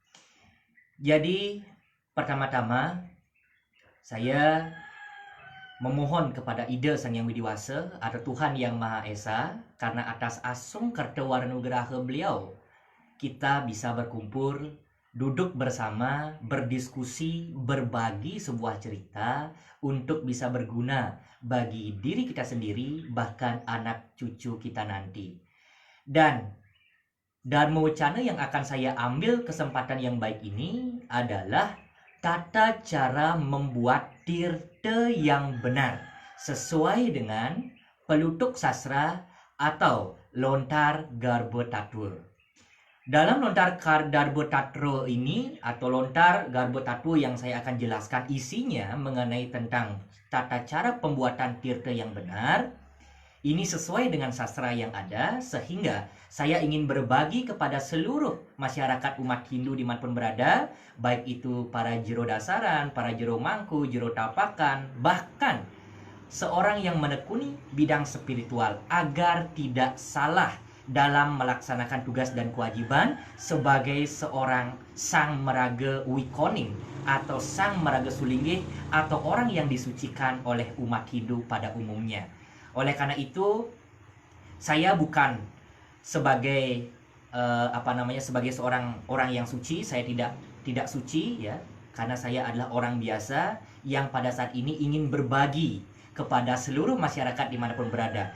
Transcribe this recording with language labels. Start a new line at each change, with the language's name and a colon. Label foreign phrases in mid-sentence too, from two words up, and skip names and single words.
Indonesian: Jadi, pertama-tama saya memohon kepada Ida Sang Yang Widiwasa atau Tuhan Yang Maha Esa, karena atas asung kartawarnugraha beliau kita bisa berkumpul, duduk bersama, berdiskusi, berbagi sebuah cerita untuk bisa berguna bagi diri kita sendiri, bahkan anak cucu kita nanti. Dan Dharma Wacana yang akan saya ambil kesempatan yang baik ini adalah tata cara membuat tirta yang benar sesuai dengan pelutuk sastra atau lontar garba tatua. Dalam lontar garba tatua ini atau lontar garba tatua yang saya akan jelaskan isinya mengenai tentang tata cara pembuatan tirta yang benar. Ini sesuai dengan sastra yang ada, sehingga saya ingin berbagi kepada seluruh masyarakat umat Hindu dimanapun berada, baik itu para Jero Dasaran, para Jero Mangku, Jero Tapakan, bahkan seorang yang menekuni bidang spiritual agar tidak salah dalam melaksanakan tugas dan kewajiban sebagai seorang
Balinese: sang meraga wikoning
Indonesian: atau
Balinese: sang meraga sulinggih
Indonesian: atau orang yang disucikan oleh umat Hindu pada umumnya. Oleh karena itu, saya bukan sebagai sebagai seorang orang yang suci. Saya tidak suci ya, karena saya adalah orang biasa yang pada saat ini ingin berbagi kepada seluruh masyarakat dimanapun berada.